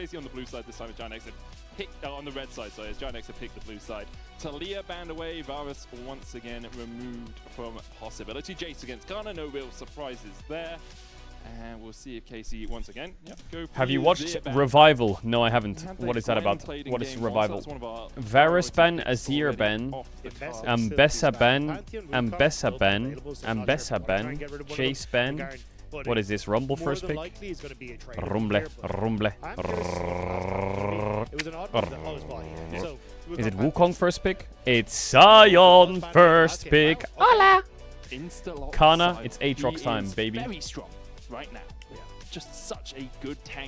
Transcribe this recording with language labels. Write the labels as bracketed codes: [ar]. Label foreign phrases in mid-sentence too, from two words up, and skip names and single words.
[en] KC on the blue side this time. Giant X have picked on the red side. Sorry, Giant X have picked the blue side. Talia banned away. Varus once again removed from possibility. Jace against Ghana. No real surprises there. And we'll see if KC once again. Go Have you watched Revival? No, I haven't. What is that about? What is Revival? Varus ban, Azir ban, Ambessa ban, Ambessa ban, Ambessa ban, Chase ban. What is this? Rumble first pick? Rumble, Rumble. Is it Wukong first pick? It's Sion first pick. Hola! Kana, it's Aatrox time, baby. Very strong right now. Just such a good tank.